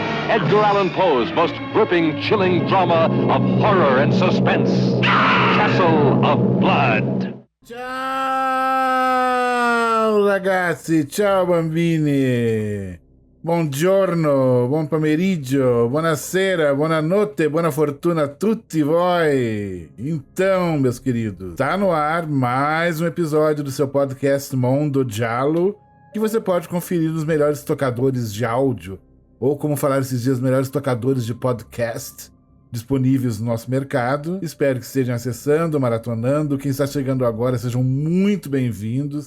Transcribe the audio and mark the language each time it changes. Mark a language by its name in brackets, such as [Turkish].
[English] Edgar Allan Poe's most gripping, chilling drama of horror and suspense. Castle of Blood. [Italian] Ciao ragazzi, ciao bambini. Buongiorno, buon pomeriggio, buonasera, buonanotte, buona fortuna a tutti voi. [Portuguese] Então, meus queridos, tá no ar mais um episódio do seu podcast Mondo Giallo, que você pode conferir nos melhores tocadores de áudio, ou como falar esses dias, melhores tocadores de podcast disponíveis no nosso mercado. Espero que estejam acessando, maratonando. Quem está chegando agora, sejam muito bem-vindos.